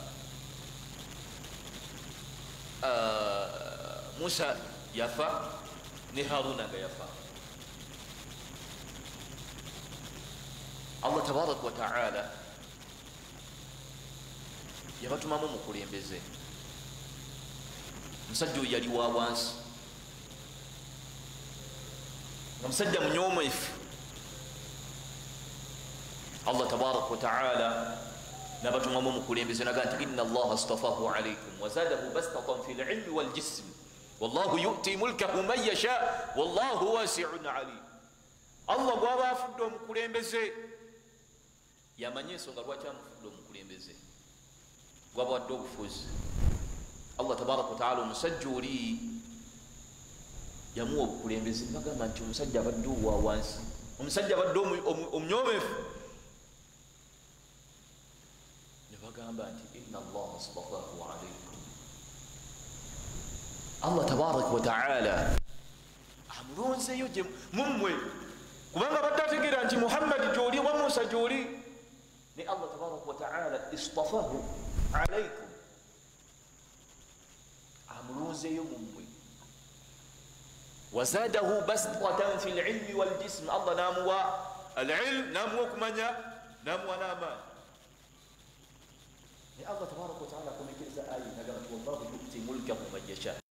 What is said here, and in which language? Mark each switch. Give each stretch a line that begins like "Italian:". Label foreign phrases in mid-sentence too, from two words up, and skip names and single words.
Ganda: musa yafa ne haruna nga yafa allah tabaraka wataala yabatumamu mukulembeze omusajja oyo yali wa wansi nga musajja munyomefu
Arabic: الله تبارك وتعالى
Ganda: nabatumamu mukulembeze naga nti
Arabic: إن الله اصطفاه عليكم وزاده بسطة في العلم والجسم والله يؤتي ملكه من يشاء والله واسع عليم
Ganda: allah gwaba afudde omukulembeze yamanye ensonga lwaki amufudde omukulembeze gwaba wadde obufuzi
Arabic: الله تبارك وتعالى
Ganda: omusajja oli yamuwa obukulembeze bagamba nti omusajja abadde owa wansi omusajja abadde omunyomefu nebagamba nti
Arabic: إن الله اصطفاه عليكم الله تبارك وتعالى
Ganda: amulonzeyo mummwe kubanga badde ategeera nti muhammadi gyoli wa musa gyoli ne
Arabic: الله تبارك وتعالى اصطفاه عليكم
Ganda: amulonzeyo mummwe
Arabic: وزاده بسطة في العلم والجسم
Ganda: allah namuwa alilm namuwa okumanya namuwa n'amaani ne
Arabic: الله تبارك وتعالى
Ganda: akomekeza aya nagamba nti
Arabic: والله يؤتي ملكه من يشاء